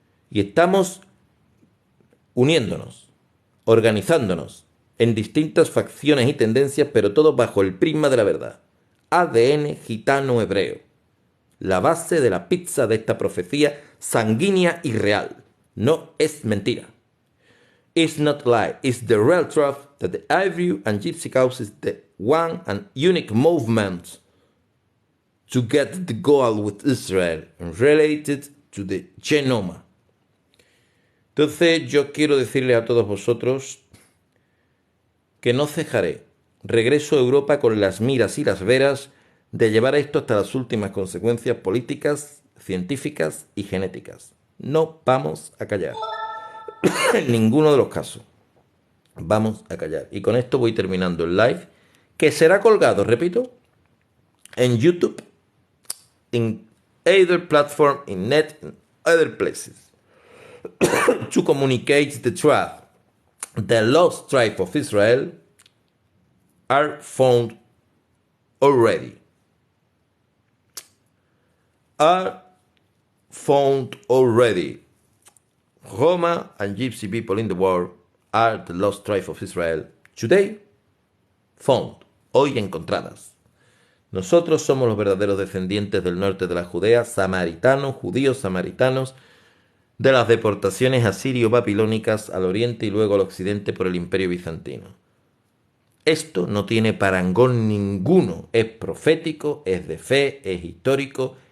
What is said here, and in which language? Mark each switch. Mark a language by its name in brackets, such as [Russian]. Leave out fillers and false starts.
[Spanish] Y estamos uniéndonos, organizándonos en distintas facciones y tendencias, pero todo bajo el prisma de la verdad. ADN gitano hebreo. La base de la pizza de esta profecía sanguínea y real. No es mentira. [English] It's not a lie. It's the real truth that the Ivory and Gypsy cause is the one and unique movement to get the goal with Israel related to the genome. [Spanish] Entonces yo quiero decirle a todos vosotros que no cejaré. Regreso a Europa con las miras y las veras de llevar esto hasta las últimas consecuencias políticas, científicas y genéticas. No vamos a callar. En ninguno de los casos. Vamos a callar. Y con esto voy terminando el live, que será colgado, repito, en YouTube, en [English] either platform, in net, in other places. To communicate the truth. The lost tribe of Israel are found already. Are found already. Roma and Gypsy people in the world are the lost tribe of Israel. Today, found. [Spanish] Hoy encontradas. Nosotros somos los verdaderos descendientes del norte de la Judea, samaritanos, judíos samaritanos, de las deportaciones asirio-babilónicas al oriente y luego al occidente por el imperio bizantino. Esto no tiene parangón ninguno, es profético, es de fe, es histórico,